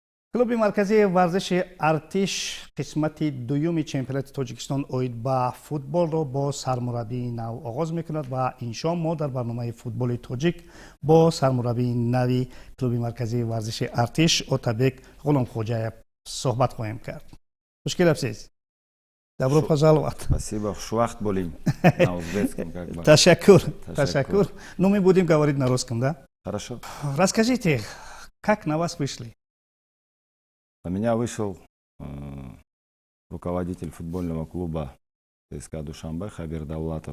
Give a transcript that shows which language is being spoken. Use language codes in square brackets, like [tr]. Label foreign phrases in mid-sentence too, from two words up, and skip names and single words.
[tg] клуби марказии варзиши артиш қисмати дуюми чемпионати тоҷикистон оид ба футболро бо сармураббии нав оғоз мекунад ва иншоалло мо дар барномаи футболи тоҷик бо сармураббии нави клуби марказии варзиши артиш Отабек ғуломхоҷаев суҳбат хоҳем кард. [uz] Хуш келабсиз. [ru] Добро пожаловать. Спасибо. Швахт болим на узбекском как бы. [tg] Ташаккур. [ru] Ну, мы будем говорить на русском, да? Хорошо. Расскажите, как на вас вышли? На меня вышел руководитель футбольного клуба ЦСКА Душанбе Хабир Давлатов.